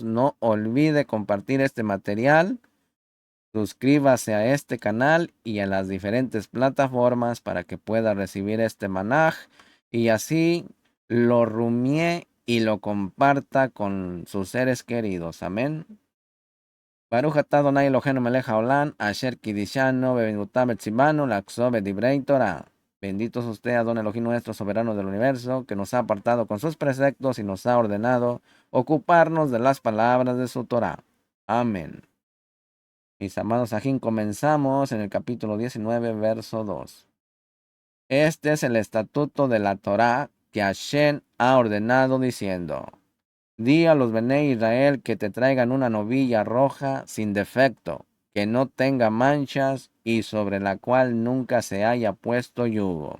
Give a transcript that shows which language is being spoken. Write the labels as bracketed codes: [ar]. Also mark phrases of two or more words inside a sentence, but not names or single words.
[es] No olvide compartir este material. Suscríbase a este canal y a las diferentes plataformas para que pueda recibir este manaj y así lo rumie y lo comparta con sus seres queridos. Amén. [he] ברוך אתה ה' אלוהינו מלך העולם, אשר קדשנו במצוותיו וציוונו לעסוק בדברי תורה. [es] Bendito es usted, [he] אדון אלוהים [es] nuestro, soberano del universo, que nos ha apartado con sus preceptos y nos ha ordenado ocuparnos de las palabras de su Torah. Amén. Mis amados ajín, comenzamos en el capítulo 19, verso 2. Este es el estatuto de la Torah que Hashem ha ordenado diciendo: Di a los Bené Israel que te traigan una novilla roja sin defecto, que no tenga manchas y sobre la cual nunca se haya puesto yugo.